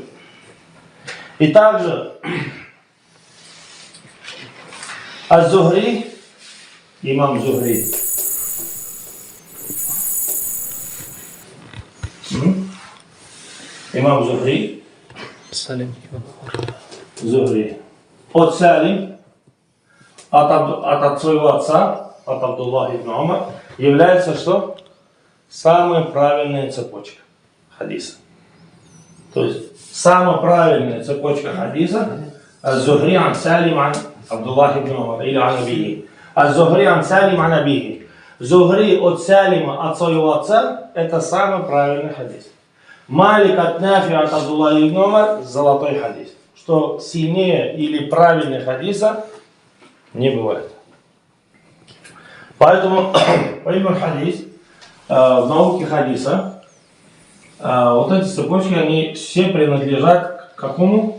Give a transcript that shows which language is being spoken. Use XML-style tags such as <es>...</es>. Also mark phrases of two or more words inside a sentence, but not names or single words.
<ru>И также Аз-Зухри, имам Зухри, имам Зухри, Зухри, от Салим, от своего отца, от Абдуллаха ибн Умар, является что? Самая правильная цепочка хадиса. То есть самая правильная цепочка хадиса Аз-Зухри ан Салим ан Абдуллаха ибн Умар или</ru> <ar>عن أبيه. الزهري عن سالم عن أبيه.</ar> <ru>Зухри от Салима, от своего отца, это самый правильный хадис. Малик от Нафи от Абдуллаха ибн Умар, золотой хадис. Что сильнее или правильный хадиса не бывает. Поэтому хадис в науке хадиса вот эти цепочки, они все принадлежат к какому?</ru>